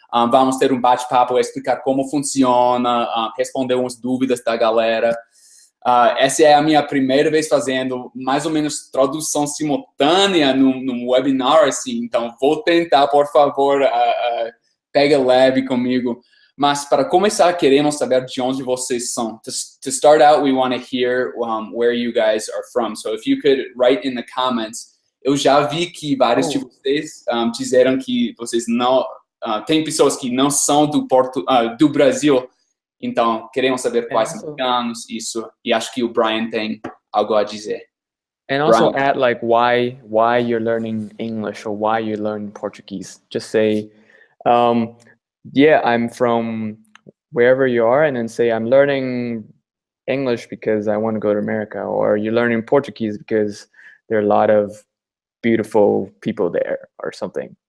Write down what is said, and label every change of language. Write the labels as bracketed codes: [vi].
[pt] Vamos ter um bate-papo, explicar como funciona, responder umas dúvidas da galera. Essa é a minha primeira vez fazendo mais ou menos tradução simultânea num webinar, assim, então vou tentar, por favor, pega leve comigo. Mas para começar, queremos saber de onde vocês são. [en] To start out, we want to hear where you guys are from. So if you could write in the comments. [pt] Eu já vi que vários de vocês disseram que vocês não... tem pessoas que não são do Brasil. Então, queremos saber quais são americanos, isso. E acho que o Brian tem algo a dizer. [en] And also add like why you're learning English or why you're learning Portuguese. Just say, yeah, I'm from wherever you are, and then say I'm learning English because I want to go to America, or you're learning Portuguese because there are a lot of beautiful people there, or something.